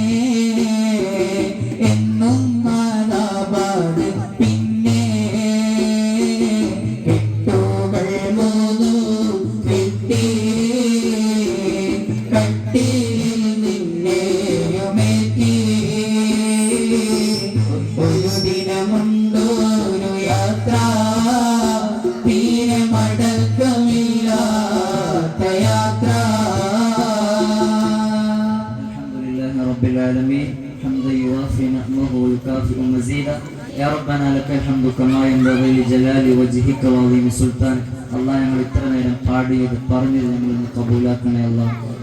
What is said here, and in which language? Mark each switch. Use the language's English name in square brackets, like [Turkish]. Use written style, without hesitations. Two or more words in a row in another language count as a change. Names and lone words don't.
[Malayalam] എന്നും മാതാപാട് പിന്നെ കെട്ടുകൾ മൂന്നും കെട്ടി കട്ടിയിൽ നിന്നെയുമേറ്റി ഒരു ദിനമുണ്ടൊരു യാത്ര തീരെ മടക്കമില്ലാത്ത യാത്ര [Arabic] الحمد لله رب العالمين حمدا يوافي نعمه ويكافئ مزيدا يا ربنا لك الحمد كما ينبغي لجلال وجهك وعظيم سلطانك الله [Malayalam] ഞങ്ങൾ ഇത്ര നേരം പാടിയത് പറഞ്ഞത് ഞങ്ങൾ കബൂലാക്കണേ അല്ലാഹ്